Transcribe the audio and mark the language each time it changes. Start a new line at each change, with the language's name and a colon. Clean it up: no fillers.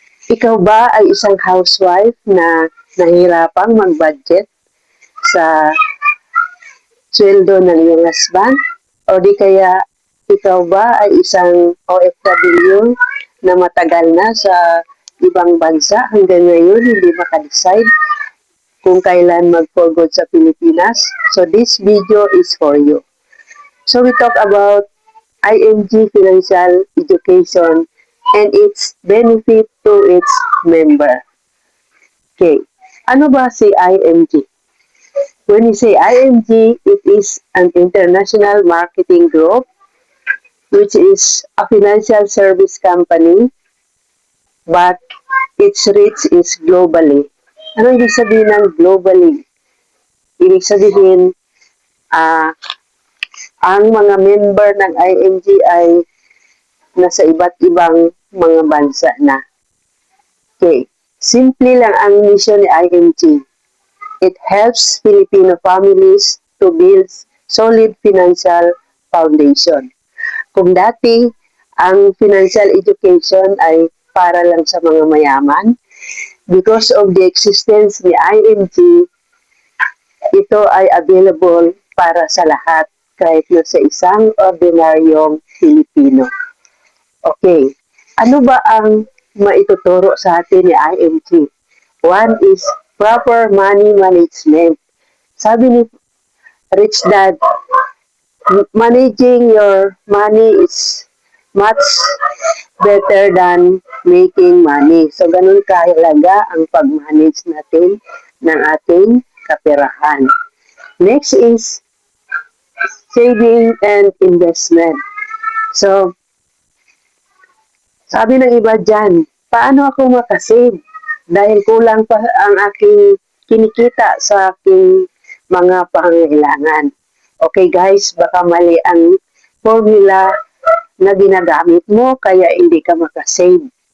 Filipino: Ikaw ba ay isang housewife na nahihirapang mag-budget sa sweldo ng iyong husband? O di kaya ikaw ba ay isang OFW na matagal na sa ibang bansa hanggang ngayon hindi maka-decide kung kailan mag-for good sa Pilipinas?
English: So this video is for you. So we talk about IMG Financial Education and its benefit to its member. Okay.
Filipino: Ano ba si IMG?
English: When you say IMG, it is an international marketing group which is a financial service company but its reach is globally.
Filipino: Ano ibig sabihin ng globally? Ibig sabihin, ang mga member ng IMG ay nasa iba't ibang mga bansa na. Okay. Simple lang ang mission ni IMG.
English: It helps Filipino families to build solid financial foundation.
Filipino: Kung dati, ang financial education ay para lang sa mga mayaman,
English: because of the existence
Filipino: ni IMG, ito ay available para sa lahat, kahit na sa isang ordinaryong Filipino. Okay, ano ba ang maituturo sa atin ni IMG?
English: One is proper money management.
Filipino: Sabi ni
English: Rich Dad, managing your money is much better than making money.
Filipino: So, ganun kahalaga ang pag-manage natin ng ating kaperahan.
English: Next is saving and investment.
Filipino: So, sabi ng iba dyan, paano ako makasave? Dahil kulang pa ang aking kinikita sa aking mga pangangailangan. Okay guys, baka mali ang formula na ginagamit mo kaya hindi ka makasave.